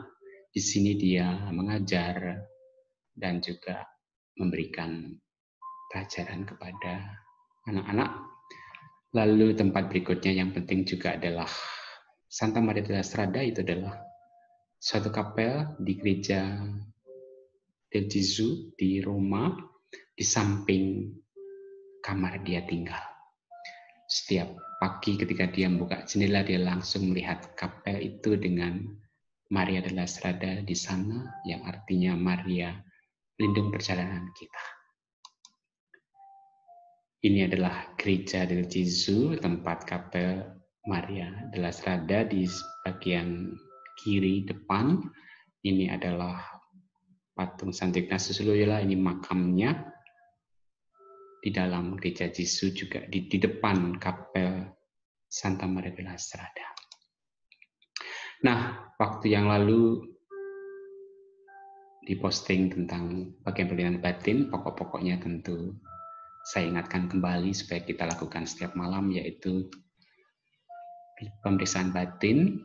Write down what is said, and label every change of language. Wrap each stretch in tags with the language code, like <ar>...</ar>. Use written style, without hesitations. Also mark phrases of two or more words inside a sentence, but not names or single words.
<id>Di sini dia mengajar dan juga memberikan pelajaran kepada anak-anak. Lalu tempat berikutnya yang penting juga adalah Santa Maria della Strada. Itu adalah suatu kapel di gereja del Gesù di Roma, di samping kamar dia tinggal. Setiap pagi ketika dia membuka jendela, dia langsung melihat kapel itu dengan Maria della Strada di sana, yang artinya Maria pelindung perjalanan kita. Ini adalah gereja del Gesù, tempat kapel Maria della Strada di bagian kiri depan. Ini adalah patung Santo Ignatius Loyola, ini makamnya. Di dalam gereja Gesù juga di depan kapel Santa Maria della Strada. Nah, waktu yang lalu diposting tentang bagian perlindungan batin, pokok-pokoknya tentu saya ingatkan kembali supaya kita lakukan setiap malam, yaitu pemeriksaan batin.</id>